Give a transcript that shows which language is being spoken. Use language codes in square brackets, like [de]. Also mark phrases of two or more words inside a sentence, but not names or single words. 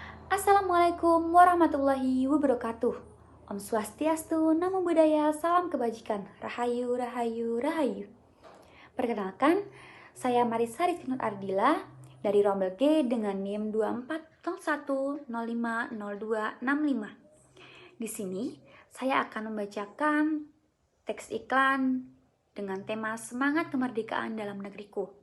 [ar] السلام عليكم ورحمة الله وبركاته. [sa] ॐ स्वस्त्यस्तु, [id] Namo Buddhaya, Salam Kebajikan, [jv] Rahayu, Rahayu, Rahayu. [id] Perkenalkan, saya Marisari Finut Ardila dari Rombel G dengan NIM 2401050265. Di sini, saya akan membacakan teks iklan dengan tema Semangat Kemerdekaan dalam Negeriku.